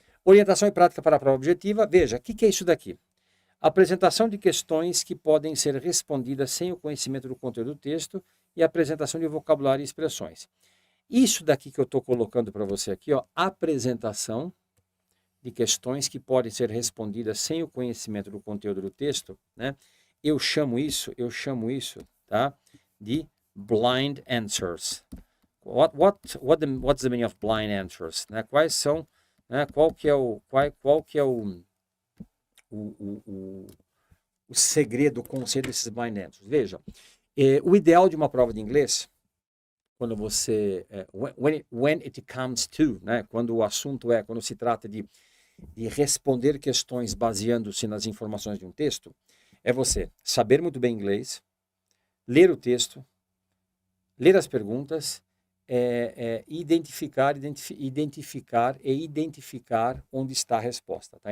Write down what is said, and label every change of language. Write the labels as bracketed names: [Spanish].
[Portuguese] Orientação e prática para a prova objetiva. Veja, o que é isso daqui? Apresentação de questões que podem ser respondidas sem o conhecimento do conteúdo do texto e apresentação de vocabulário e expressões. Isso daqui que eu estou colocando para você aqui, ó, apresentação de questões que podem ser respondidas sem o conhecimento do conteúdo do texto, né? Eu chamo isso, tá, de blind answers. [English] What's the meaning of blind answers? [Portuguese] Né? Quais são, né? Qual que é o segredo, o conceito desses blind answers? Veja, o ideal de uma prova de inglês, quando você, [English] when it comes to, [Portuguese] né? Quando o assunto quando se trata de responder questões baseando-se nas informações de um texto, é você saber muito bem inglês, ler o texto, ler as perguntas, identificar onde está a resposta. Tá?